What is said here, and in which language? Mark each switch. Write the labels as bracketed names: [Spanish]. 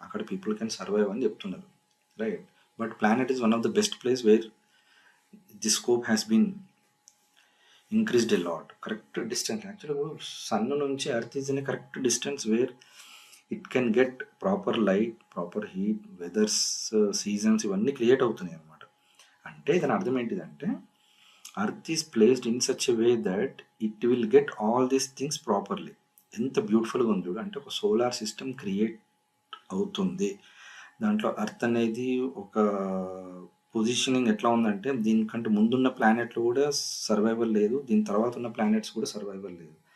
[English] అక్కడ people can survive అని చెప్తున్నారు, right. But planet is one of the best place where the scope has been increased a lot. [Telugu] Correct distance యాక్చువల్గా sun నుంచి earth is in correct distance wear it can get proper light, proper heat, weathers, seasons ఇవన్నీ create అవుతున్నాయి అన్నమాట. అంటే దాని అర్థం ఏంటిదంటే, [English] Earth is placed in such a way that it will get all these things properly. [Telugu] ఎంత బ్యూటిఫుల్గా ఉంది చూడు. అంటే ఒక సోలార్ సిస్టమ్ క్రియేట్ అవుతుంది. దాంట్లో అర్త్ అనేది ఒక పొజిషనింగ్ ఎట్లా ఉందంటే దీనికంటే ముందున్న ప్లానెట్లు కూడా సర్వైవల్ లేదు, దీని తర్వాత ఉన్న ప్లానెట్స్ కూడా సర్వైవల్ లేదు.